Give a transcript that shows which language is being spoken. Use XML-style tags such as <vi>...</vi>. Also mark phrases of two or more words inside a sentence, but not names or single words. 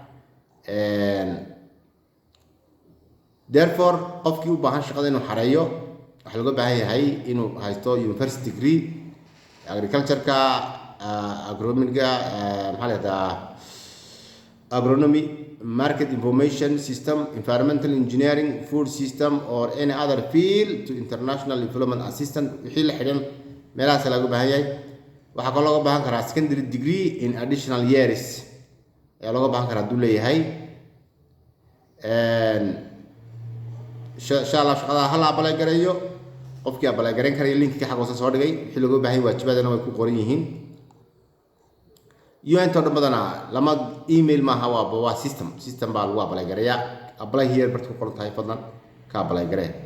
<so>therefore qofkii u baahan shaqada inuu xareeyo waxa laga baahan yahay inuu haysto university</so> <en>degree agriculture-ka agronomiga</en> <so>maxaa la yiraahdaa</so> <en>agronomy market information system environmental engineering food system or any other field to international development assistance</en> <so>wixii la xidhan meelahaas laga baahan yahay waxa kaloo looga baahan karaa</so> <en>secondary degree in additional years</en> <so>ayaa looga baahan karaa duu leeyahay</so> <ar>insha Allah</ar> <so>shaqada hal apply gareeyo qofkii apply gareyn karayo linkii xaq hoose soo dhigay wixii looga baahan yahay waajibaadana way ku qoran yihiin UN to badana lama email ma hawa waa system baa lagu apply gareeyaa</so> <en>apply here</en> <so>bartu ku qoran tahay fadlan ka apply garee</so>